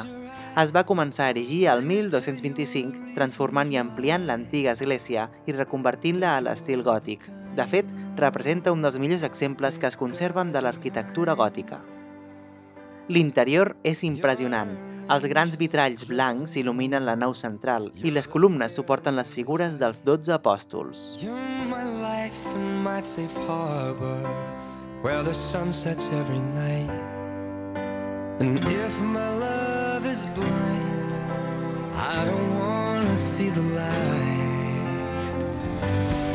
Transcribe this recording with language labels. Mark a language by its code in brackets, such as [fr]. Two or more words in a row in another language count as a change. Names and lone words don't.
[ca] Es va començar a erigir al 1225, transformant i ampliant l'antiga església i reconvertint-la a l'estil gòtic. De fet, representa un dels millors exemples que es conserven de l'arquitectura gòtica. L'interior és impressionant. Els grans vitralls blancs il·luminen la nau central i les columnes suporten les figures dels 12 apòstols. [en] My safe harbor where the sun sets every night. And if my love is blind, I don't want to see the light.